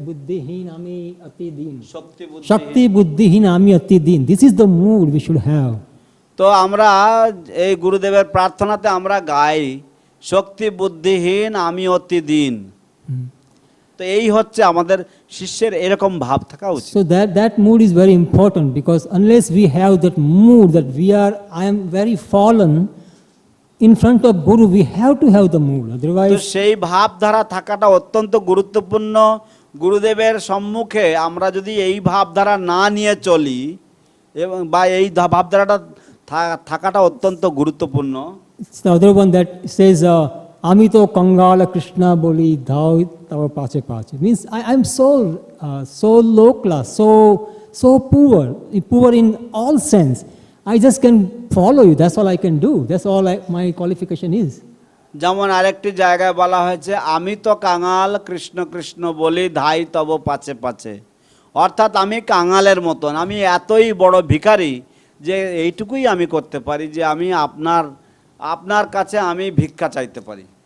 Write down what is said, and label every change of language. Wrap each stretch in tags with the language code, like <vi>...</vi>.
<bn>Buddhihin Ami Ati Din. Shakti Buddhihin Ami Ati Din.</bn> <en>This is the mood we should have.</en> <bn>তো আমরা এই গুরুদেবের প্রার্থনাতে আমরা গাই শক্তি বুদ্ধিহীন আমি অতি দিন। তো এই হচ্ছে আমাদের শিষ্যের এরকম ভাব থাকা উচিত।</bn> <en>So that mood is very important, because unless we have that mood that I am very fallen, in front of Guru, we have to have the mood.</en> <bn>তো</bn> <en>Otherwise,</en> <bn>সেই ভাবধারা থাকাটা অত্যন্ত গুরুত্বপূর্ণ। গুরুদেবের সম্মুখে আমরা যদি এই ভাবধারা না নিয়ে চলি এবং বা এই ভাবধারাটা থাকাটা অত্যন্ত গুরুত্বপূর্ণ।</bn> <en>it's the other one that says,</en> <bn>Amito Kangala Krishna Boli Dhau Tava Pache Pache.</bn> <en>Means I'm so low class, so poor in all sense. I just can follow you. That's all I can do. That's all my qualification is.</en> <bn>যেমন আরেকটি জায়গায় বলা হয়েছে, আমি তো কাঙাল কৃষ্ণ কৃষ্ণ বলি ধাই তব পাছে পাছে। অর্থাৎ আমি কাঙালের মতন, আমি এতই বড় ভিখারি যে এইটুকুই আমি করতে পারি যে আমি আপনার কাছে আমি ভিক্ষা চাইতে পারি।</bn>